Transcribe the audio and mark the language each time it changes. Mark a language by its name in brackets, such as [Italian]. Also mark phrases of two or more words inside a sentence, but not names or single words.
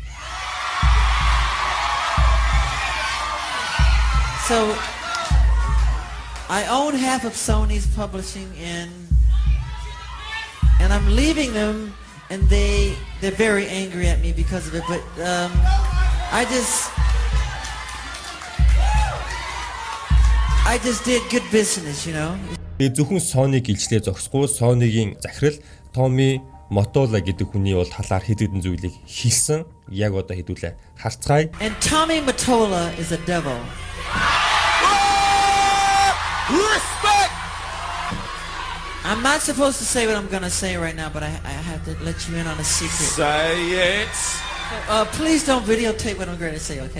[English] So I own half of Sony's publishing and I'm leaving them and they're very angry at me because of it, but I just did good business, you know. [Mongolian] Зөвхөн Sony-г илчлээ зогсохгүй Sony-гийн захирал Tommy Mottola гэдэг хүний бол талаар хэд хэдэн зүйлийг хэлсэн. Яг одоо хэдүүлээ харцгаая. [English] And Tommy Mottola is a devil. Respect! I'm not supposed to say what I'm going to say right now, but I have to let you in on a secret. Say it. Please don't videotape what I'm going to say, okay?